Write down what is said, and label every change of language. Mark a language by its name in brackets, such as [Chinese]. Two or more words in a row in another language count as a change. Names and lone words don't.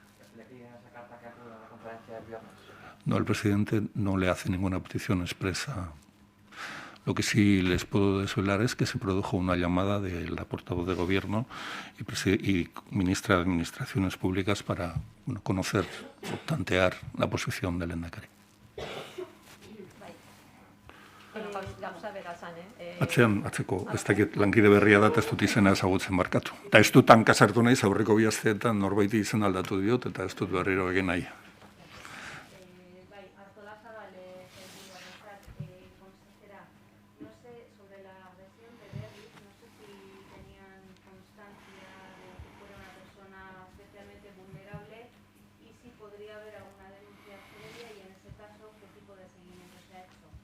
[Spanish] ¿Le piden esa carta que acuda a la conferencia del viernes? No, el presidente no le hace ninguna petición expresa. Lo que sí les puedo desvelar es que se produjo una llamada de la portavoz de Gobierno y ministra de Administraciones Públicas para conocer o tantear la posición del Lehendakari. [Basque] Gauza bera zan, Atzeko, ez dakit lankide berria da, eta ez dut izena ezagutzen markatu. Eta ez dut hankasartu naiz, aurreko bi asteetan norbaiti izen aldatu diot, eta ez dut berriro egin nahi. Bai, Artolazabal sailburuarentzat, [Spanish] consejera, no sé, sobre la agresión de Berriz, no sé si tenían constancia de que fuera una persona especialmente vulnerable y si podría haber alguna denuncia previa y en ese caso, ¿qué tipo de seguimiento se ha hecho?